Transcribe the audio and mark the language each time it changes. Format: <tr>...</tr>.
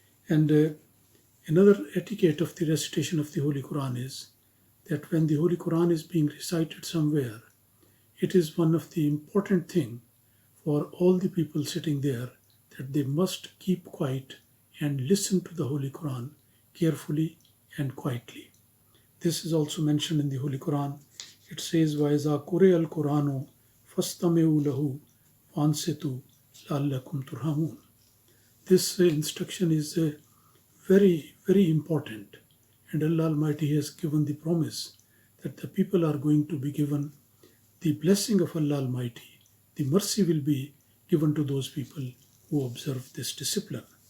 <en>And another etiquette of the recitation of the Holy Quran is that when the Holy Quran is being recited somewhere, it is one of the important things for all the people sitting there that they must keep quiet and listen to the Holy Quran carefully and quietly. This is also mentioned in the Holy Quran. It says,</en> <ar>وَإِذَا قُرِئَ الْقُرْآنُ فَاسْتَمِعُوا لَهُ وَأَنصِتُوا لَعَلَّكُمْ تُرْحَمُونَ.</ar> <en>This instruction is very, very important. And Allah Almighty has given the promise that the people are going to be given the blessing of Allah Almighty. The mercy will be given to those people who observe this discipline.</en>